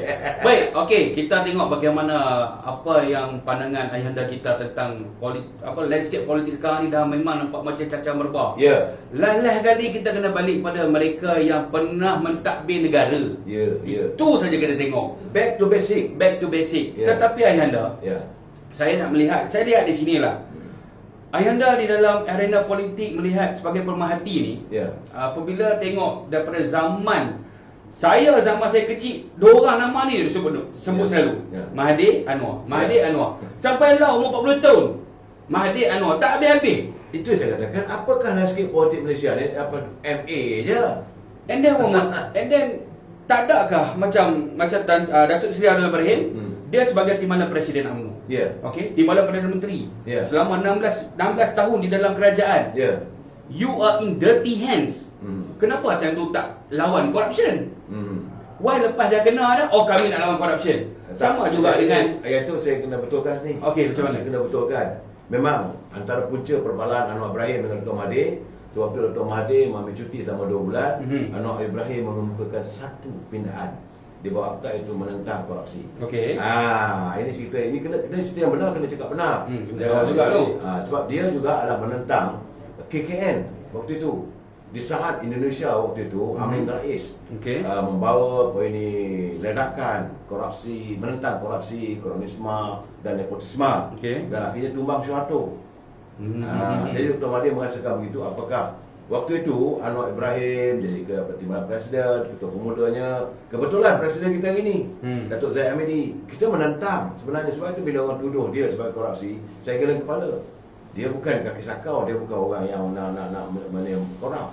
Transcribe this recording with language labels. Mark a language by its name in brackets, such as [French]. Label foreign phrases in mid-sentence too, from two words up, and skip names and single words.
[Malay] Baik, okey, kita tengok bagaimana apa yang pandangan ayahanda kita tentang landscape politik sekarang ni dah memang nampak macam cacah merbah. Ya. Last kali kita kena balik pada mereka yang pernah mentadbir negara. Ya. Itu saja kita tengok. [English] Back to basic. Back to basic. [Malay] Ya. Tetapi ayahanda, Ya. saya lihat di sinilah. Ayahanda di dalam arena politik melihat sebagai pemerhati ni, Ya. apabila tengok daripada zaman saya kecil, dua orang nama ni disebut selalu. Ya. Mahathir Anwar. Sampailah umur 40 tahun. Mahathir Anwar tak habis-habis. Itu saya katakan, apakah landscape politik Malaysia ni? Apa MA je? [English] And then [Malay] tak adakah macam Datuk Seri Abdul Ibrahim, dia sebagai timbalan Presiden UMNO. Ya. Okey, timbalan Perdana Menteri. Ya. Selama 16 tahun di dalam kerajaan. Ya. [English] You are in dirty hands. [Malay] Kenapa time tu tak lawan corruption? Why lepas dah kena dah, kami nak lawan corruption. Sama juga dengan ayat tu saya kena betulkan sini. Okey, macam mana? Saya kena betulkan. Memang antara punca perbalan Anwar Ibrahim dengan Dr. Mahathir, sebab tu Dr. Mahathir mengambil cuti selama 2 bulan, Anwar Ibrahim mengemukakan satu pindahan di bawah akta itu menentang korupsi. Okey. Ini cerita cerita yang benar, kena cakap benar. Jangan juga tu. Sebab dia juga adalah menentang KKN waktu itu. Di saat Indonesia waktu itu, Amin Rais membawa ledakan korupsi, menentang korupsi, kronisme dan nepotisme. Dan akhirnya tumbang Soeharto. Jadi Dr. Mahathir merasakan begitu. Apakah waktu itu Anwar Ibrahim jadi timbalan Presiden, ketua pemudanya, kebetulan Presiden kita hari ini, Datuk Zahid Hamidi. Kita menentang sebenarnya, sebab itu bila orang tuduh dia sebagai korupsi, saya geleng kepala. Dia bukan kaki sakau, dia bukan orang yang nak korup.